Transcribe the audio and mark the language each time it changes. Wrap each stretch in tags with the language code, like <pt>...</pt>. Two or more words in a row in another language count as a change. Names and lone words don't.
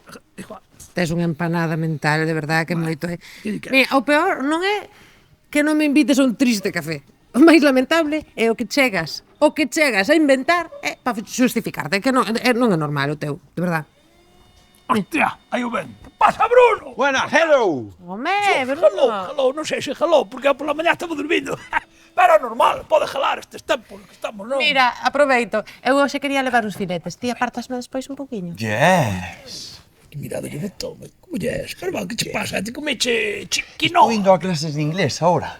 <gl>Tes unha empanada mental, de verdade, que moito é. Que di que? Mira, o peor non é que non me invites a un triste café. O máis lamentable é o que chegas a inventar para justificarte, que non é normal o teu, de verdade. Hostia, aí o ven. Que pasa, Bruno? Buenas, hello! Home, Hello, non sei se hello, porque pola mañá estamos dormindo. Pero é normal, pode gelar estes tempos que estamos, non? Mira, aproveito. Eu hoxe quería levar uns filetes. Ti apartasme despois un poquinho? Yes! Mirada que me tome, como yes. Pero, que che pasa? Ti comeche Estou quinoa. indo a clases de inglés ahora.</gl>